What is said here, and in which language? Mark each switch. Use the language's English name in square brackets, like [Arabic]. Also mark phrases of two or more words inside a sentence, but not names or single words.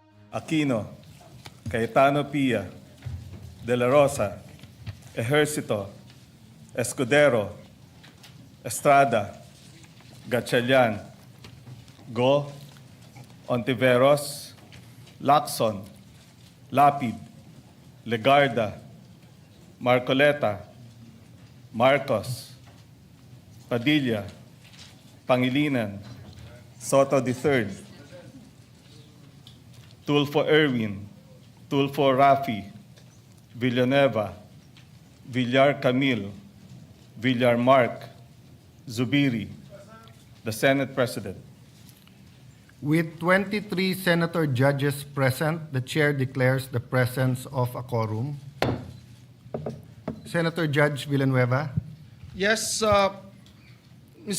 [English] Aquino, Cayetano Pia, De La Rosa, Ejercito, Escudero, Estrada, Gatchalian, Go, Ontiveros, Lacson, Lapid, Legarda, Marcoleta, Marcos, Padilla, Pangilinan, Soto III, Tulfo Erwin, Tulfo Rafi, Villanueva, Villar Camille, Villar Mark, Zubiri, the Senate President. With 23 senator judges present, the chair declares the presence of a quorum. Senator Judge Villanueva. Yes, Mr.